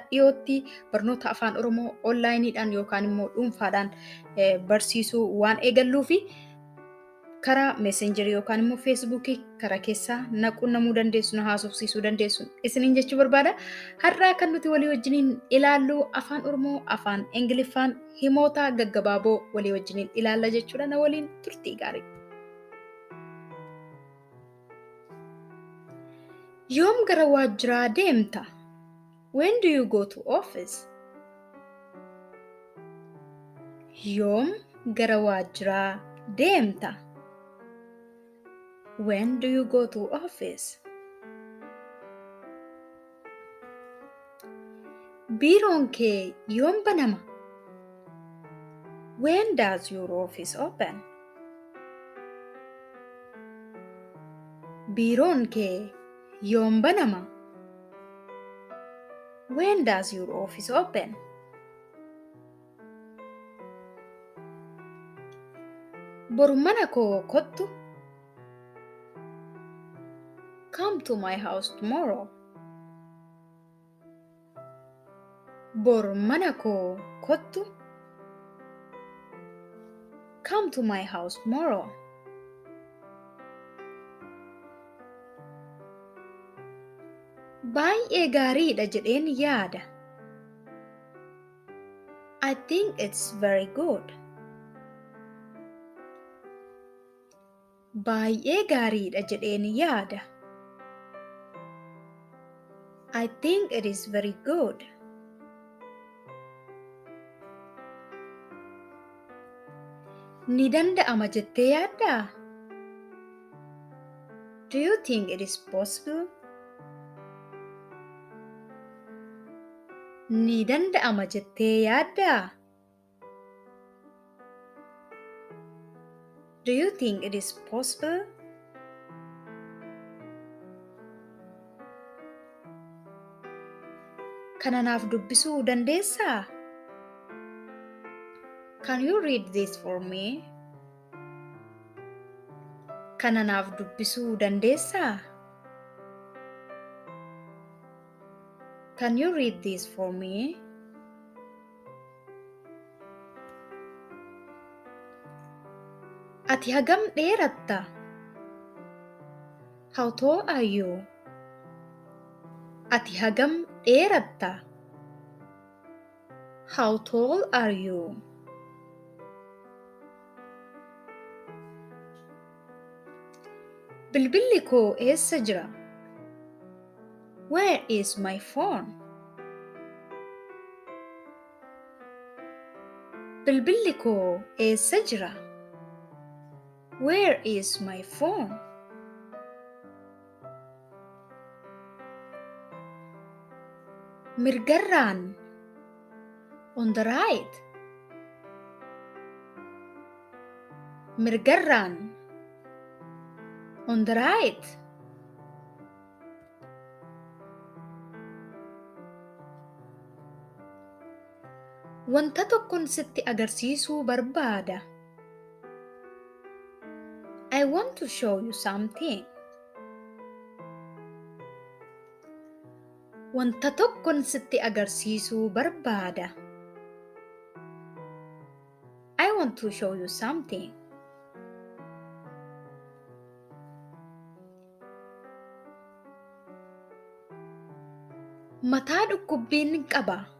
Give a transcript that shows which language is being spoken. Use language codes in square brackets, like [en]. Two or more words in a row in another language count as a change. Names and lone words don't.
[om] Dhiyootti barnoota afaan Oromoo onlaayiniidhaan yookaan immoo dhuunfaadhaan barsiisuu waan eegalluufi karaa messengerii yookaan immoo feesbuukii karaa keessaa naquunnamuu dandeessu, na haasofsiisuu dandeessu isiniin jechuu barbaada. Har'aa kan nuti walii wajjiniin ilaallu afaan Oromoo, afaan Ingiliffaan himoota gaggabaaboo walii wajjiniin ilaalla jechuudha. Na waliin turtii gaarii. Yoom gara waajjiraa deemta? [en] When do you go to office? [om] Yoom gara waajjiraa deemta? [en] When do you go to office? [om] Biiroon kee yoom banama? [en] When does your office open? [om] Biiroon kee yoom banama? [en] When does your office open? [om] Boru mana koo kottu? [en] Come to my house tomorrow. [om] Boru mana koo kottu? [en] Come to my house tomorrow. [om] Baay'ee gaariidha jedheen yaada. [en] I think it's very good. [om] Baay'ee gaariidha jedheen yaada. [en] I think it is very good. [om] Ni danda'ama jettee yaaddaa? [en] Do you think it is possible? [om] Ni danda'ama jettee yaaddaa? [en] Do you think it is possible? [om] Kana naaf dubbisuu dandeessaa? [en] Can you read this for me? [om] Kana naaf dubbisuu dandeessaa? [en] Can you read this for me? [om] Ati hagam dheeratta? [en] How tall are you? [om] Ati hagam dheeratta? [en] How tall are you? [om] Bilbilli koo eessa jira? [en] Where is my phone? [om] Bilbilli koo eessa jira? [en] Where is my phone? [om] Mirgarraan. [en] On the right. Mirgarraan. On the right. [om] Wanta tokkon sitti agarsiisuu barbaada. [en] I want to show you something. [om] Wanta tokkon sitti agarsiisuu barbaada. [en] I want to show you something. [om] Mataa dhukkubbiin qaba.